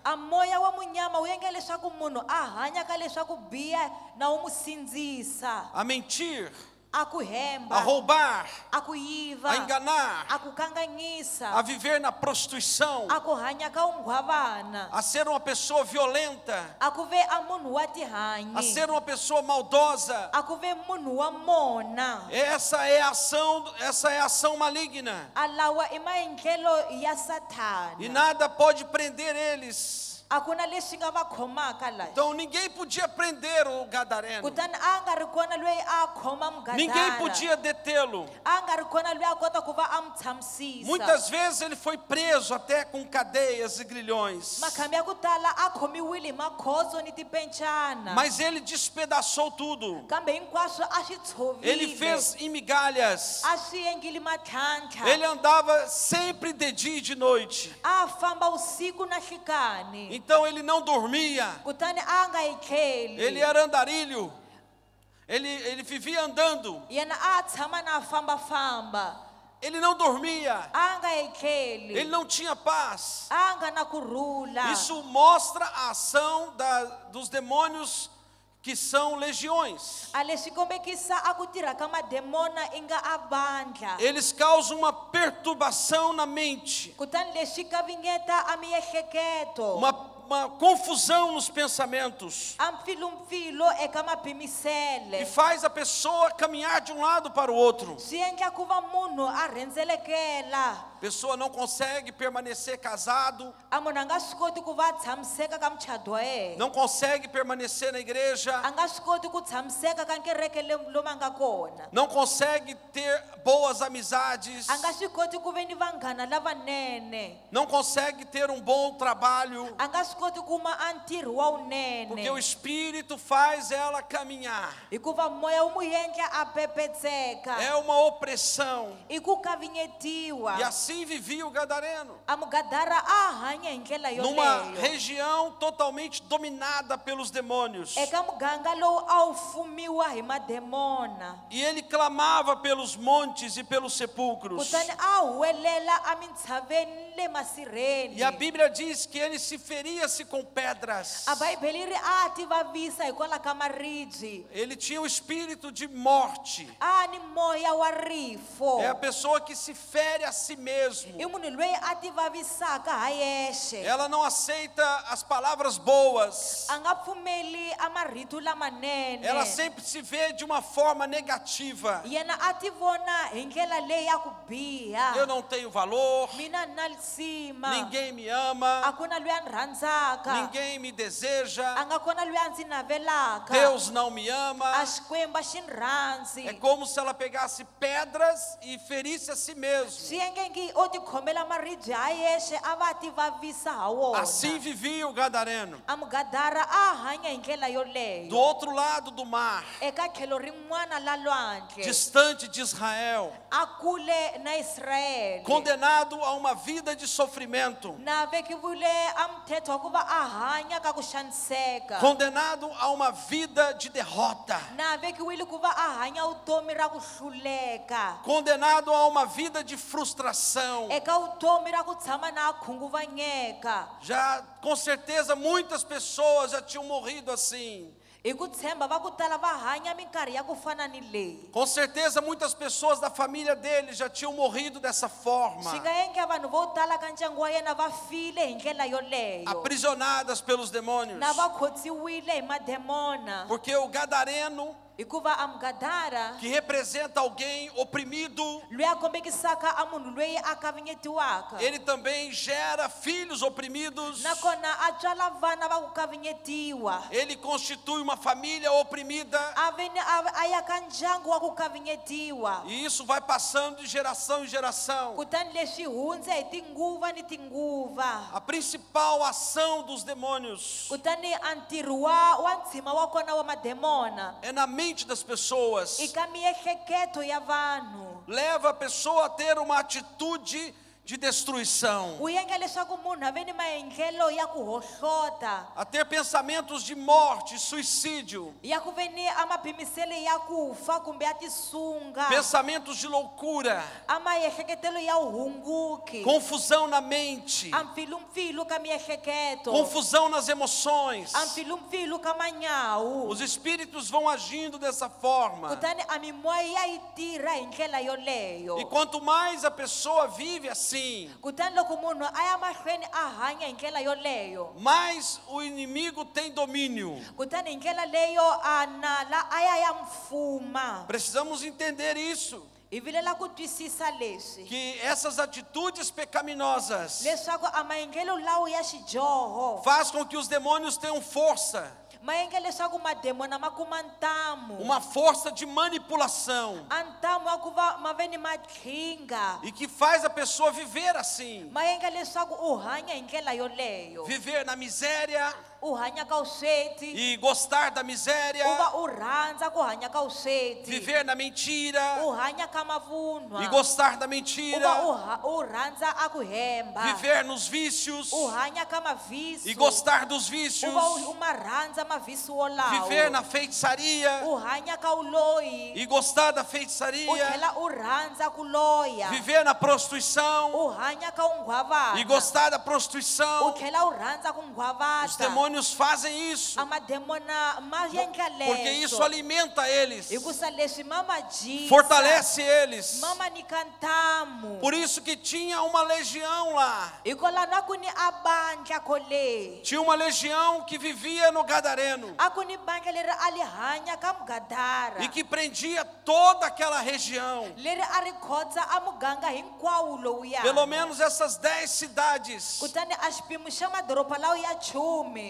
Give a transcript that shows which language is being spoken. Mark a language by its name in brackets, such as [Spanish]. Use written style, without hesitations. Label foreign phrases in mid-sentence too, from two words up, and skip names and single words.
[Tsonga] a moya wa munyama wu endla leswaku munhu a hanya ka leswaku biha na wu n'wi sindzisa [Portuguese] A mentir, [Tsonga] a ku hemba [Portuguese] a roubar, [Tsonga] a ku yiva [Portuguese] a enganar, [Tsonga] a ku kanganyisa [Portuguese] a viver na prostituição, [Tsonga] a ku hanya ka unghwavana [Portuguese] a ser uma pessoa violenta, [Tsonga] a ku ve a munhu wa a tihanyi [Portuguese] ser uma pessoa maldosa. [Tsonga] a ku ve munhu wa mona [Portuguese] Essa é a ação maligna. [Tsonga] a lawa i maendlelo ya sathana [Portuguese] E nada pode prender eles. [Tsonga] a ku na leswi nga va khomaka laha [Portuguese] Então ninguém podia prender o gadareno. [Tsonga] kutani a nga ri kona loyi a khoma [Portuguese] Ninguém [Tsonga] mugadara [Portuguese] podia detê-lo. [Tsonga] a nga ri kona loyi a kota ku va a n'wi tshamisisa [Portuguese] Muitas vezes ele foi preso até com cadeias e grilhões. [Tsonga] makhambi ya ku tala a khomiwile hi makhozo ni tipencana [Portuguese] Mas ele despedaçou tudo. [Tsonga] kambe hinkwaswo a swi [Portuguese] Ele [Tsonga] tshovile [Portuguese] fez em migalhas. [Tsonga] a swi engile matlhantlha [Portuguese] Ele andava sempre de dia e de noite. [Tsonga] a famba usiku na nhlikani [Portuguese] Então ele não dormia. [Tsonga] kutani a nga etleli [Portuguese] Ele era andarilho. Ele vivia andando. [Tsonga] yena a tshama na fambafamba [Portuguese] Ele não dormia. [Tsonga] a nga etleli [Portuguese] Ele não tinha paz. [Tsonga] a nga na kurhula [Portuguese] Isso mostra a ação dos demônios que são legiões. [Tsonga] a leswi kombekisa a ku tirha ka mademona i nga a vandla [Portuguese] Eles causam uma perturbação na mente, [Tsonga] kutani leswi kavingeta a miehleketo [Portuguese] uma confusão nos pensamentos, [Tsonga] a mpfilumpfilo eka mapimisele [Portuguese] e faz a pessoa caminhar de um lado para o outro. [Tsonga] swi endla ku va munhu a rhendzelekela [Portuguese] A pessoa não consegue permanecer casado, [Tsonga] a munhu a nga swi koti ku va a tshamiseka ka muchado wa yena [Portuguese] não consegue permanecer na igreja, [Tsonga] a nga swi koti ku tshamiseka ka kereke lomu a nga kona [Portuguese] não consegue ter boas amizades, [Tsonga] a nga swi koti ku ve ni vanghana lavanene [Portuguese] não consegue ter um bom trabalho, [Tsonga] a nga swi koti ku ma a ntirho wa [Portuguese] porque o [Tsonga] wunene [Portuguese] Espírito faz ela caminhar. [Tsonga] hikuva moya wu n'wi endla a pepetseka [Portuguese] É uma opressão. [Tsonga] i ku kavingetiwa [Portuguese] E assim vivia o gadareno, [Tsonga] a mugadara a hanya hi ndlela [Portuguese] numa [Tsonga] yoleyo [Portuguese] região totalmente dominada pelos demônios. [Tsonga] eka muganga lowu a wu fumiwa hi mademona [Portuguese] E ele clamava pelos montes e pelos sepulcros. [Tsonga] kutani a huwelela a mintshaveni ni le masirheni [Portuguese] E a Bíblia diz que ele se feria-se com pedras. [Tsonga] a bhayibheli ri a ti vavisa hikwalaho ka maribye [Portuguese] Ele tinha o espírito de morte. [Tsonga] a ni moya wa rifo [Portuguese] É a pessoa que se fere a si mesmo. [Tsonga] i munhu loyi a ti vavisaka ha yexe [Portuguese] Ela não aceita as palavras boas. [Tsonga] a nga pfumeli a marito lamanene [Portuguese] Ela sempre se vê de uma forma negativa. [Tsonga] yena a ti vona hi ndlela leyi ya ku biha [Portuguese] Eu não tenho valor. [Tsonga] mina ni na lisima [Portuguese] Ninguém me a ama. [Tsonga] ku na loyi a ni rhandzaka [Portuguese] Ninguém me a deseja. [Tsonga] nga kona loyi a ndzi navelaka [Portuguese] Deus não me ama. [Tsonga] a xikwembu a xi ni rhandzi [Portuguese] É como se ela pegasse pedras e ferisse a si mesmo. [Tsonga] swi engengi o ti khomela maribye ha yexe a va ti vavisa ha wona [Portuguese] Assim vivia o gadareno. [Tsonga] a mugadara a hanya hi ndlela [Portuguese] Do [Tsonga] yoleyo [Portuguese] outro lado do mar, [Tsonga] eka tlhelo rin'wana la lwandle [Portuguese] distante de Israel, [Tsonga] a kule na israyele [Portuguese] condenado a uma vida de sofrimento, [Tsonga] na vekiwile a mthetho wa ku va a hanya ka ku xaniseka [Portuguese] condenado a uma vida de derrota, [Tsonga] na vekiwile ku va a hanya vutomi ra ku hluleka [Portuguese] condenado a uma vida de frustração. [Tsonga] eka vutomi ra ku tshama na a khunguvanyeka [Portuguese] Já com certeza muitas pessoas já tinham morrido assim. [Tsonga] hi ku tshemba va ku tala va hanya minkarhi ya ku fana ni leyi [Portuguese] Com certeza muitas pessoas da família dele já tinham morrido dessa forma, [Tsonga] swi nga endla vanhu vo tala ka ndyangu wa yena va file hi ndlela yoleyo [Portuguese] aprisionadas pelos demônios. [Tsonga] na va khotsiwile hi mademona [Portuguese] Porque o gadareno, [Tsonga] hikuva a mugadara [Portuguese] que representa alguém oprimido, [Tsonga] loyi a kombekisaka a munhu loyi a kavanyetiwaka, [Portuguese] ele também gera filhos oprimidos. [Tsonga] nakona a tswala vana va ku kavanyetiwa, [Portuguese] Ele constitui uma família oprimida. [Tsonga] a veni a yaka ndyangu wa ku kavanyetiwa. [Portuguese] E isso vai passando de geração em geração. [Tsonga] Kutani leswi hundze hi tinguva ni tinguva. [Portuguese] A principal ação dos demônios [Tsonga] Kutani a ntirho wa ntshima wa kona wa mademona [Portuguese] é na mente das pessoas. [Tsonga] eka miehleketo ya vanhu. [Portuguese] Leva a pessoa a ter uma atitude de destruição, [Tsonga] Wu endla leswaku munhu a ve ni maendlelo ya ku hohlota, [Portuguese] a ter pensamentos de morte, suicídio, [Tsonga] ya ku ve ni a mabhimiselo ya ku fa kumbe ya tisunga, [Portuguese] pensamentos de loucura, [Tsonga] a maehleketelo ya uhunguki, [Portuguese] confusão na mente, [Tsonga] a mpfilumpfilu ka miehleketo, [Portuguese] confusão nas emoções. [Tsonga] a mpfilumpfilu ka manyawu. [Portuguese] Os espíritos vão agindo dessa forma. [Tsonga] Kutani a mimoya ya yi tirha hi ndlela yoleyo. [Portuguese] E quanto mais a pessoa vive assim, [Tsonga] Kutani loko munhu a ya mahlweni a hanya hi ndlela yoleyo, [Portuguese] mais o inimigo tem domínio. [Tsonga] kutani hi ndlela leyo a nala a ya mfuma. [Portuguese] Precisamos entender isso, [Tsonga] Hi vilela ku twisisa leswi, [Portuguese] que essas atitudes pecaminosas [Tsonga] leswaku a maendlelo lawa ya xidyoho [Portuguese] faz com que os demônios tenham força, [Tsonga] ma endla leswaku mademona ma kuma ntamu, [Portuguese] uma força de manipulação, [Tsonga] a ntamu wa ku va ma ve ni matlhinga, [Portuguese] e que faz a pessoa viver assim, [Tsonga] ma endla leswaku u hanya hi ndlela yoleyo, [Portuguese] viver na miséria [Tsonga] u hanya ka vusweti, [Portuguese] e gostar da miséria, [Tsonga] u va u rhandza ku hanya ka vusweti, [Portuguese] viver na mentira [Tsonga] u hanya ka mavunwa, [Portuguese] e gostar da [Tsonga] u va [Portuguese] mentira, [Tsonga] u rhandza a ku hemba, [Portuguese] viver nos vícios [Tsonga] u hanya ka mavisu, [Portuguese] e gostar dos [Tsonga] u [Portuguese] vícios, [Tsonga] va u ma rhandza mavisu wolawo, [Portuguese] viver na feitiçaria [Tsonga] u hanya ka uloyi, [Portuguese] e gostar da [Tsonga] u [Portuguese] feitiçaria, [Tsonga] tlhela u rhandza ku loya, [Portuguese] viver na prostituição [Tsonga] u hanya ka unghwavata, [Portuguese] e gostar da [Tsonga] u [Portuguese] prostituição. [Tsonga] tlhela u rhandza ku [Portuguese] Os [Tsonga] nghwavata. [Portuguese] demônios fazem isso, [Tsonga] A mademona ma endla [Portuguese] porque isso [Tsonga] leswo [Portuguese] alimenta eles, [Tsonga] hikusa leswi ma ma dyisa, [Portuguese] fortalece eles. [Tsonga] ma ma nyika ntamu. [Portuguese] Por isso que tinha uma legião lá, [Tsonga] Hikwalaho na ku ni a bandla kole, [Portuguese] tinha uma legião que vivia no Gadareno [Tsonga] a ku ni bandla leri a li hanya ka mugadara, [Portuguese] e que prendia toda aquela região. [Tsonga] leri a ri khodza a muganga hinkwawo lowuya. [Portuguese] Pelo menos essas 10 cidades [Tsonga] Kutani a xiphemu xa madoropa lawa ya 10